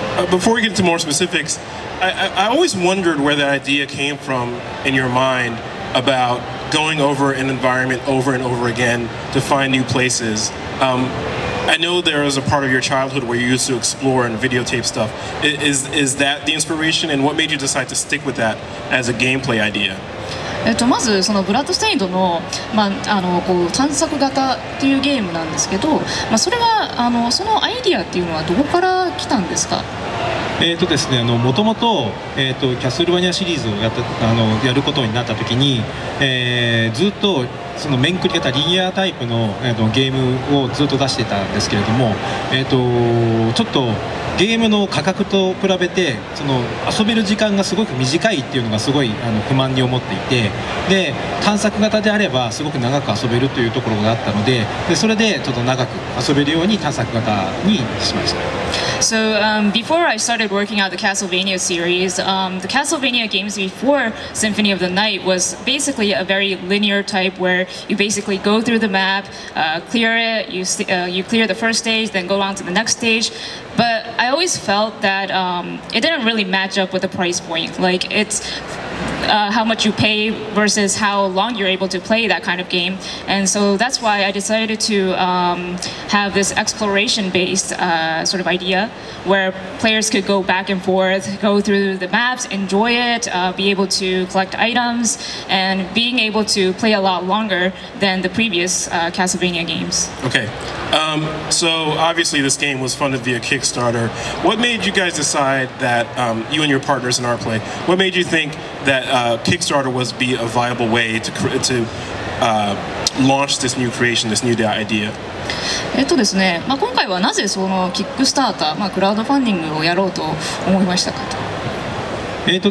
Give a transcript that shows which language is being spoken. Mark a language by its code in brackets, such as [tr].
[en] Before we get into more specifics, I always wondered where the idea came from in your mind about going over an environment over and over again to find new places. I know there was a part of your childhood where you used to explore and videotape stuff. Is that the inspiration, and what made you decide to stick with that as a gameplay idea? [ja] まずそのブラッドステインドの、探索型っていうゲームなんですけど、それはそのアイディアっていうのはどこから来たんですか？ですね、もともとキャスルバニアシリーズをやることになった時に、ずっとその面繰り型リニアタイプの、ゲームをずっと出してたんですけれども、ちょっとゲームの価格と比べてその遊べる時間がすごく短いっていうのがすごい不満に思っていて、で探索型であればすごく長く遊べるというところがあったので、それでちょっと長く遊べるように探索型にしました。 [en] So before I started working out the Castlevania series, the Castlevania games before Symphony of the Night was basically a very linear type where you basically go through the map, clear it, you clear the first stage, then go on to the next stage. But I always felt that it didn't really match up with the price point. Like it's how much you pay versus how long you're able to play that kind of game. And so that's why I decided to have this exploration-based sort of idea where players could go back and forth, go through the maps, enjoy it, be able to collect items, and being able to play a lot longer than the previous Castlevania games. Okay. So obviously this game was funded via Kickstarter. What made you guys decide that, you and your partners in ArtPlay, what made you think that Kickstarter was be a viable way to launch this new creation, this new idea? [ja] ですね、今回はなぜそのキックスターター、クラウドファンディングをやろうと思いましたかと。